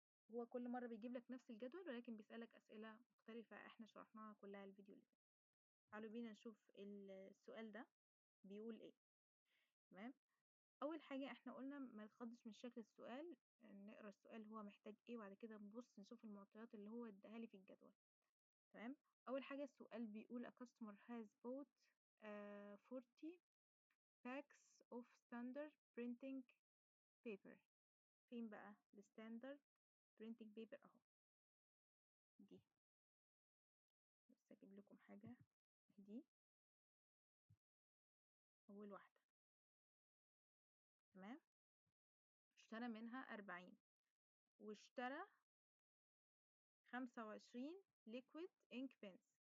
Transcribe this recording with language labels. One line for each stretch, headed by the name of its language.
Arabic: هو كل مرة بيجيب لك نفس الجدول ولكن بيسألك أسئلة مختلفة احنا شرحناها كلها الفيديو اللي فات. تعالوا بينا نشوف السؤال ده بيقول ايه. تمام. اول حاجه احنا قلنا ما نتخضش من شكل السؤال، نقرا السؤال هو محتاج ايه، وبعد كده نبص نشوف المعطيات اللي هو اداها لي في الجدول. تمام. اول حاجه السؤال بيقول
English: a customer has bought 40 packs of standard printing paper.
Arabic: فين بقى الستاندرد printing paper؟ اهو دي. بس اجيب لكم حاجه. دي اول واحده. تمام. اشترى منها 40، واشترى 25 liquid ink pens.